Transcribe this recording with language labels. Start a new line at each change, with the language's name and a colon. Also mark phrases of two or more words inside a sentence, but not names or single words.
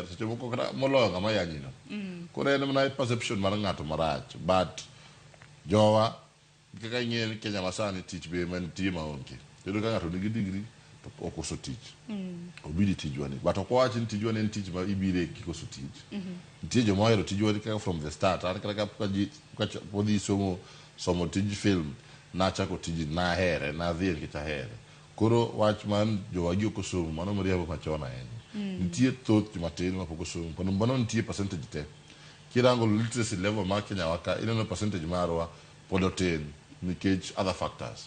Luo (Kenya and Tanzania): Seche moko kata moloyo ng'ama yanyino. Koro en mana perception mar ng'ato marach. But jowa kaka ing'e ni Kenya masani tich be mantie maonge. Kendo ka ng'ato nigi degree to ok oso tich. Obidi tijwa ni. But ok wachi ni tijwa ni en tich ma ibire kikoso tich. Nitie joma ohero tijwa ni kaka
English: from the start.
Luo (Kenya and Tanzania): An kata ka podhi somo tij film, nachako tiji nahere, nadhi nikech ahere. Koro wach man jowagi ok osomo, mano moriambo machon ahinya. Nitie thoth matin ma pok osomo. Kendo mano nitie percentage te. Kirango
English: literacy level
Luo (Kenya and Tanzania): mar Kenya waka, ineno percentage marwa pod otin nikech
English: other factors.